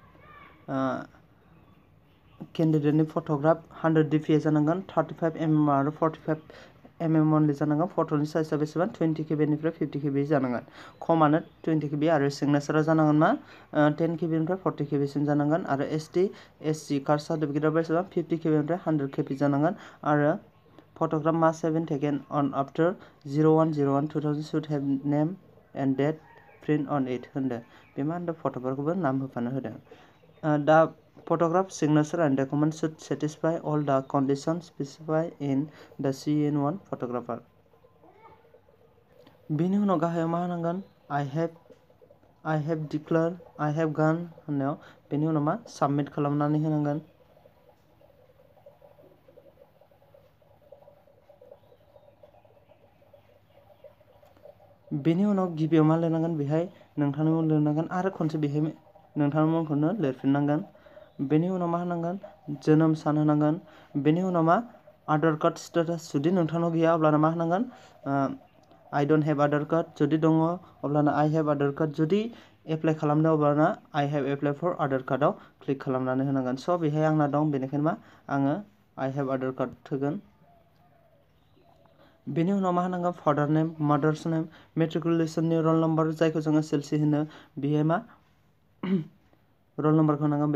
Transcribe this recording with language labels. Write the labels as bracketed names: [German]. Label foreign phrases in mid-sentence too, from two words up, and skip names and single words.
[Bodo] केन्डिडेटनि फट'ग्राफ 100 DPI जानांगोन, 35 mm आरो 45 mm अनलि जानांगोन। फट'नि साइजआ बेसेबां 20 KB निफ्राय 50 KB जानांगोन। खमानो 20 KB आरो सिगनेचारा जानांगोन मा 10 KB निफ्राय 40 KB सिम जानांगोन आरो ST SC [English] caste certificateआ [Bodo] बेसेबां 50 KB निफ्राय 100 KB जानांगोन आरो [English] photograph must have been taken on after 01/01/2000 should have name and date print on it [Bodo] होनदों। बे मा होनदों फट'फोरखौबो नाम होफानो होदों। [English] दा photograph signature and document should satisfy all the conditions specified in the CN1 photographer। [Bodo] बेनि उनाव गाहायाव मा होनांगोन [English] I have declared I have gone [Bodo] होननायाव बेनि उनाव मा साबमिट खालामनानै होनांगोन। बेनि उनाव गिबियाव मा लिरनांगोन बेहाय नोंथांनि मुं लिरनांगोन आरो खनसे बेहाय नोंथांनि मुंखौनो लिरफिननांगोन। बेनि उनाव मा होनांगोन जोनोम सान होनांगोन। बेनि उनाव मा आधार कार्ड स्टेटास जुदि नोंथांनाव गैया अब्लाना मा होनांगोन [English] I don't have आधार कार्ड [Bodo] जुदि दङ अब्लाना [English] I have आधार कार्ड [Bodo] जुदि एप्लाइ खालामदों अब्लाना [English] I have applied for आधार कार्डआव [Bodo] क्लिक खालामनानै होनांगोन। स' बेहाय आंना दं बेनिखायनो मा आङो [English] I have आधार कार्ड [Bodo] होगोन। बेनि उनाव मा होनांगोन [English] father name mother's name [Bodo] मेट्रिकुलेसननि [English] roll number [Bodo] जायखौ जोङो SLC होनो बेहाय मा [English] roll numberखौ [Bodo] होनांगोन।